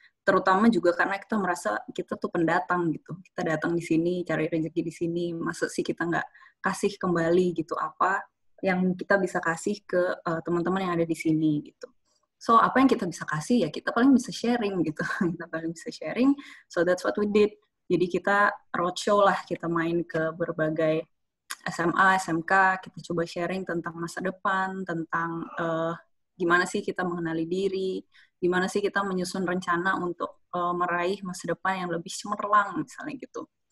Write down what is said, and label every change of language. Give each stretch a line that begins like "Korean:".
Indonesian: Terutama juga karena kita merasa kita tuh pendatang gitu. Kita datang di sini, cari rezeki di sini, masa sih kita nggak kasih kembali gitu apa yang kita bisa kasih ke teman-teman yang ada di sini gitu. So, apa yang kita bisa kasih ya kita paling bisa sharing gitu. Kita paling bisa sharing,
English: so that's what we did.
Indonesian: Jadi kita roadshow lah, kita main ke berbagai SMA, SMK, kita coba sharing tentang masa depan, tentang gimana sih kita mengenali diri, gimana sih kita menyusun rencana untuk meraih masa depan yang lebih cemerlang, misalnya gitu.